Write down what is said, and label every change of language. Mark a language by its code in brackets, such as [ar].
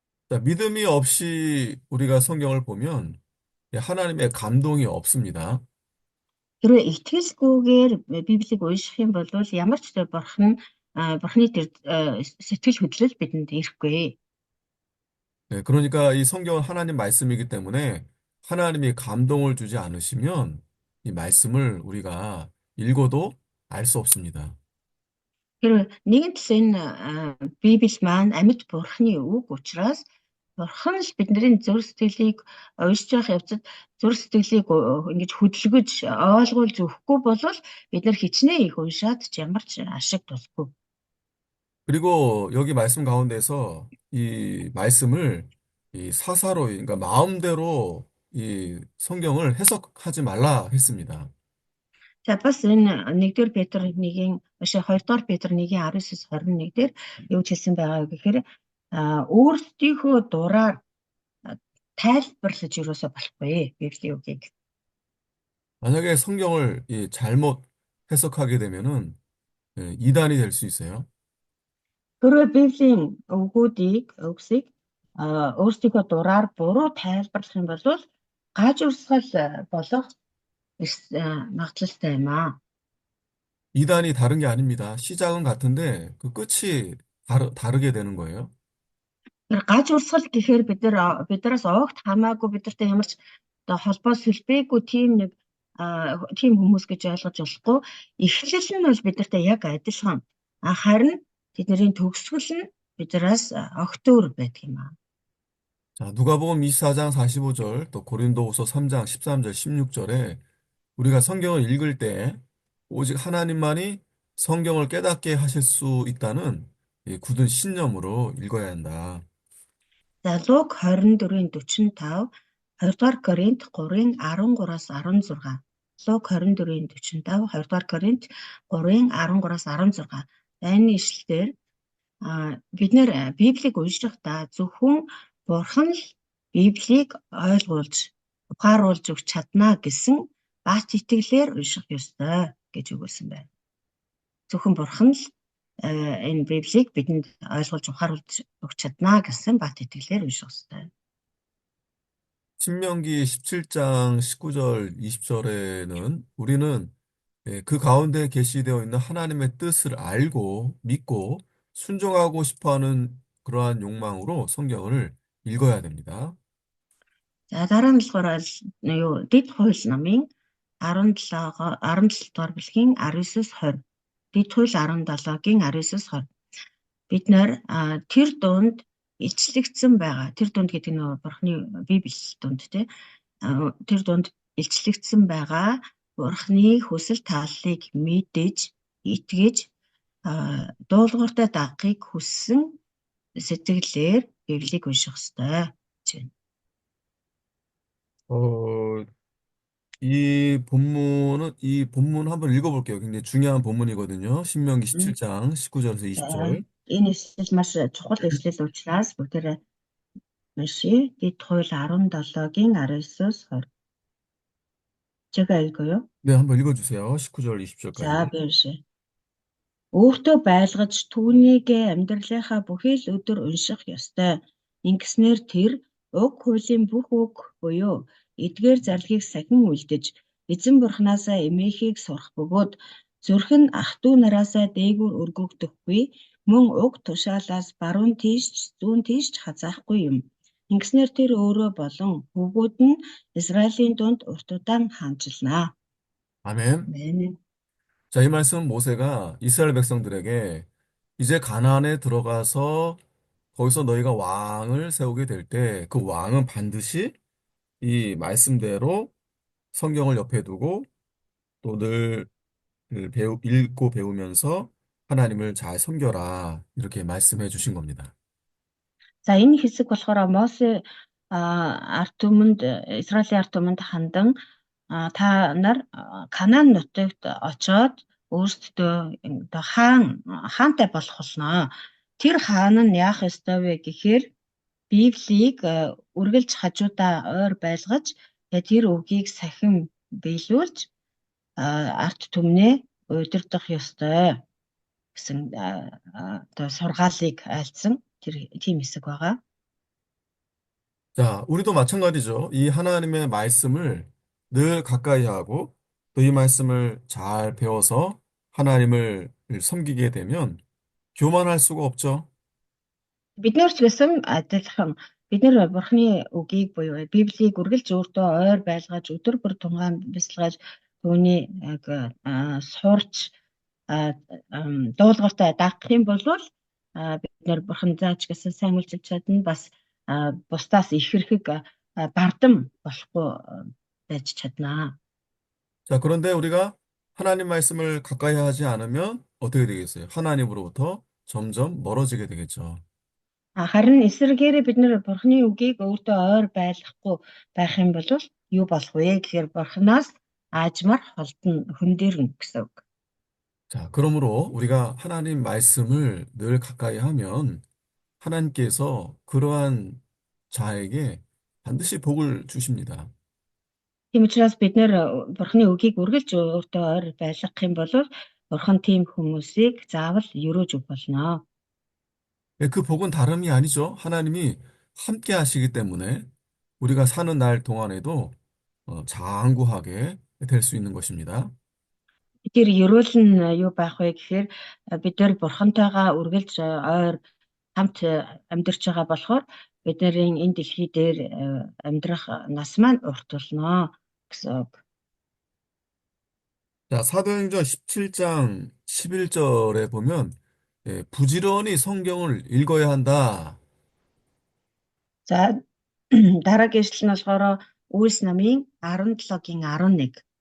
[ko] 자, 믿음이 없이 우리가 성경을 보면 하나님의 감동이 없습니다. [mn] Хэрвээ итгэлгүйгээр Библийг унших юм бол ямар ч Бурхны тэр сэтгэл хөдлөл бидэнд ирэхгүй. [ko] 그러니까 이 성경은 하나님 말씀이기 때문에 하나님이 감동을 주지 않으시면 이 말씀을 우리가 읽어도 알 수 없습니다. [mn] Тэр нэгэн талаас энэ Библи маань амьд Бурхны үг учраас Бурхан л бидний зүрх сэтгэлийг уншиж явах явцад зүрх сэтгэлийг ингэж хөдөлгөж ойлгуулж өгөхгүй бол бид нар хичнээн их уншаад ч ямар ч ашиг тусгүй. [ko] 그리고 여기 말씀 가운데서 이 말씀을 이 사사로이, 그러니까 마음대로 이 성경을 해석하지 말라 했습니다. [mn] За бас энэ 1-р Петр 1-ийн 2-р Петр 1-ийн 19-с 21 дээр юу ч хэлсэн байгаа гэхээр өөрсдийнхөө дураар тайлбарлаж юусоо болохгүй Библийн үгийг. [ko] 만약에 성경을 잘못 해석하게 되면은 이단이 될 수 있어요. [mn] Тэрөө Библийн үгсийг өөрсдийнхөө дураар буруу тайлбарлах юм бол гаж урсгал болох магадлалтай юм аа. [ko] 이단이 다른 게 아닙니다. 시작은 같은데 그 끝이 다르게 되는 거예요. [mn] Тэр гаж урсгал гэхээр биднээс огт хамаагүй бидэртэй ямар ч одоо холбоо сүлбээгүй тийм хүмүүс гэж ойлгож болохгүй. Эхлэл нь бол бидэртэй яг адилхан. Харин тэдний төгсгөл нь биднээс огт өөр байдаг юм аа. [ko] 자, 누가복음 24장 45절, 또 고린도후서 3장 13절, 16절에 우리가 성경을 읽을 때 오직 하나님만이 성경을 깨닫게 하실 수 있다는 이 굳은 신념으로 읽어야 한다. [mn] За Луг 24:45, 2-р Коринт 3:13-аас 16. Луг 24:45, 2-р Коринт 3:13-аас 16. Энэ ишлэлээр бид нэр Библийг уншихдаа зөвхөн Бурхан л Библийг ойлгуулж, ухааруулж өгч чадна гэсэн бат итгэлээр унших ёстой гэж өгүүлсэн байна. Зөвхөн Бурхан л энэ Библийг бидэнд ойлгуулж ухааруулж өгч чадна гэсэн бат итгэлээр унших хэрэгтэй. [ko] 신명기 17장 19절, 20절에는 우리는 그 가운데 계시되어 있는 하나님의 뜻을 알고 믿고 순종하고 싶어 하는 그러한 욕망으로 성경을 읽어야 됩니다. [mn] За дараа нь болохоор юу Дэд хууль намын 17 дугаар бүлгийн 19-с 20. Дэд хууль 17-гийн 19-с 20. Бид нэр тэр дунд илчлэгдсэн байгаа. Тэр дунд гэдэг нь Бурхны Библи дунд тий. Тэр дунд илчлэгдсэн байгаа Бурхны хүсэл тааллыг мэдэж, итгэж, дуулууртай дагахыг хүссэн сэтгэлээр Библийг унших ёстой гэж байна. [ko] 어, 이 본문 한번 읽어볼게요. 굉장히 중요한 본문이거든요. 신명기 17장 19절에서 [mn] За [ko] 20절. [mn] энэ эшлэл маш чухал эшлэл учраас бүгдээрээ уншия. Дэд хууль 17-гийн 19-с 20. [ko] 제가 읽어요. 네, 한번 읽어주세요. 19절, [mn] За [ko] 20절까지. [mn] би уншия. Өөртөө байлгаж түүнийг амьдралынхаа бүхий л өдөр унших ёстой. Ингэснээр тэр уг хуулийн бүх үг буюу эдгээр зарлигийг сахин үлдэж, эзэн бурхнаасаа эмээхийг сурах бөгөөд зүрх нь ах トゥ нараасаа дээгүүр өргөгдөхгүй, мөн уг тушаалаас баруун тийш зүүн тийш хазаахгүй юм. Ингэснээр тэр өөрөө болон хүүгүүд нь Израилийн дунд урт удаан хаанчилнаа. [ko] 아멘. [mn] Амен. [ko] 자, 이 말씀은 모세가 이스라엘 백성들에게 이제 가나안에 들어가서 거기서 너희가 왕을 세우게 될 때 그 왕은 반드시 이 말씀대로 성경을 옆에 두고 또 늘 읽고 배우면서 하나님을 잘 섬겨라. 이렇게 말씀해 주신 겁니다. [mn] За энэ хэсэг болохоор Мосе ард түмэнд Израилийн ард түмэнд хандан та нар Канаан нутагт очоод өөрсдөө одоо хаантай болох болно. Тэр хаан нь яах ёстой вэ гэхээр Библийг үргэлж хажуудаа ойр байлгаж тэр үгийг сахин биелүүлж ард түмнээ удирдах ёстой гэсэн одоо сургаалыг айлдсан тийм хэсэг байгаа. [ko] 자, 우리도 마찬가지죠. 이 하나님의 말씀을 늘 가까이 하고 또 이 말씀을 잘 배워서 하나님을 섬기게 되면 교만할 수가 없죠. [mn] Бид нэр ч гэсэн адилхан бид нэр Бурхны үгийг буюу Библийг үргэлж өөртөө ойр байлгаж өдөр бүр тунгаан бясалгаж түүний сурч дуулууртай дагах юм бол бид нэр Бурхан зааж гэсэн сайн үйлчилж чадна бас бусдаас их хэрэг бардам болохгүй байж чаднаа. [ko] 자, 그런데 우리가 하나님 말씀을 가까이 하지 않으면 어떻게 되겠어요? 하나님으로부터 점점 멀어지게 되겠죠. [mn] Харин эсрэгээр бид нэр Бурхны үгийг өөртөө ойр байлгахгүй байх юм бол юу болох вэ гэхээр Бурханаас аажмаар холдно, хөндөрнө гэсэн үг. [ko] 자, 그러므로 우리가 하나님 말씀을 늘 가까이 하면 하나님께서 그러한 자에게 반드시 복을 주십니다. [mn] Тийм учраас бид нэр Бурхны үгийг үргэлж өөртөө ойр байлгах юм бол Бурхан тийм хүмүүсийг заавал өрөөж өг болно. [ko] 그 복은 다름이 아니죠. 하나님이 함께 하시기 때문에 우리가 사는 날 동안에도 장구하게 될 수 있는 것입니다. [mn] Тэр ерөөл нь юу байх вэ гэхээр бид нар Бурхантайгаа үргэлж ойр хамт амьдарч байгаа болохоор бидний энэ дэлхий дээр амьдрах нас маань урт болно гэсэн үг. [ko] 자, 사도행전 17장 11절에 보면 부지런히 성경을 읽어야 한다. [mn] За дараагийн эшлэл нь болохоор Үйлс намын 17-гийн 11.